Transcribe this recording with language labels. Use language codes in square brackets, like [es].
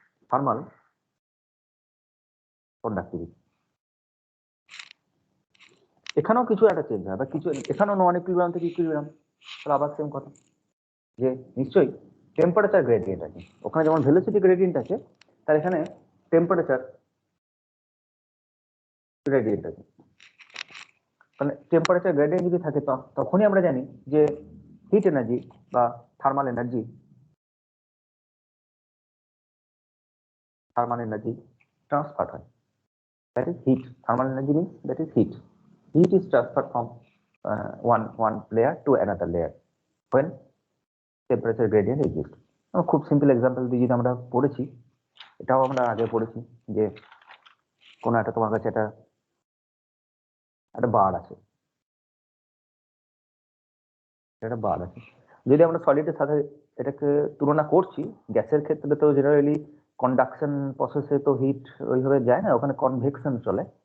[bn] Thermal conductivity এখানেও কিছু একটা চেঞ্জ হয়, বা কিছু এখানেও নন ইকুইলিব্রিয়াম থেকে ইকুইলিব্রিয়াম, তাহলে আবার সেম কথা যে নিশ্চয়ই টেম্পারেচার গ্রেডিয়েন্ট আছে, ওখানে যেমন ভেলোসিটি গ্রেডিয়েন্ট আছে, তার এখানে টেম্পারেচার গ্রেডিয়েন্ট আছে। তাহলে টেম্পারেচার গ্রেডিয়েন্ট যদি থাকে তখনই আমরা জানি যে হিট এনার্জি বা থার্মাল এনার্জি ট্রান্সফার হয়। [en] That is heat. Thermal energy means that is heat. Heat is transferred from one layer to another layer when temperature gradient exists. [bn] খুব সিম্পল এক্সাম্পল দিয়ে যদি আমরা পড়েছি, এটাও আমরা আগে পড়েছি যে কোন একটা তোমার কাছে একটা বার আছে, যদি আমরা সলিডের সাথে এটাকে তুলনা করছি, গ্যাসের ক্ষেত্রে তো জেনারেলি কন্ডাকশন প্রসেসে তো হিট ওইভাবে যায় না, ওখানে কনভেকশন চলে।